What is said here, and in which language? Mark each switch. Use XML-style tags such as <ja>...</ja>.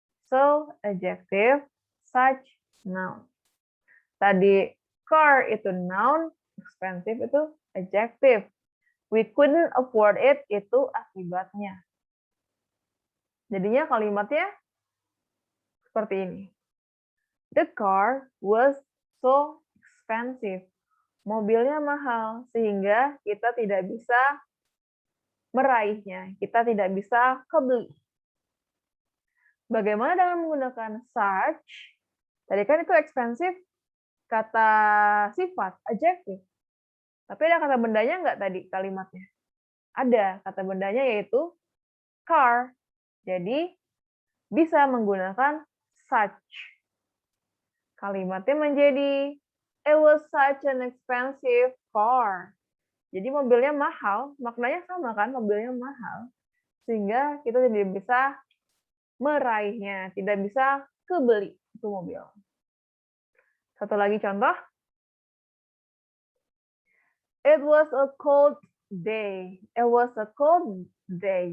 <en>So adjective, such noun.</en> <id>Tadi</id> <en>car itu noun, expensive itu adjective. We couldn't afford it</en> <id>itu akibatnya. Jadinya kalimatnya seperti ini.</id> <en>The car was so expensive.</en> <id>Mobilnya mahal, sehingga kita tidak bisa meraihnya. Kita tidak bisa kebeli. Bagaimana dengan menggunakan such? Tadi kan itu expensive, kata sifat, adjective. Tapi ada kata bendanya nggak tadi kalimatnya? Ada, kata bendanya yaitu car. Jadi, bisa menggunakan such. Kalimatnya menjadi,</id> <en>it was such an expensive car.</en> <id>Jadi mobilnya mahal, maknanya sama kan, mobilnya mahal. Sehingga kita tidak bisa meraihnya, tidak bisa kebeli itu mobil. Satu lagi contoh.</id> <en>It was a cold day. It was a cold day.</en>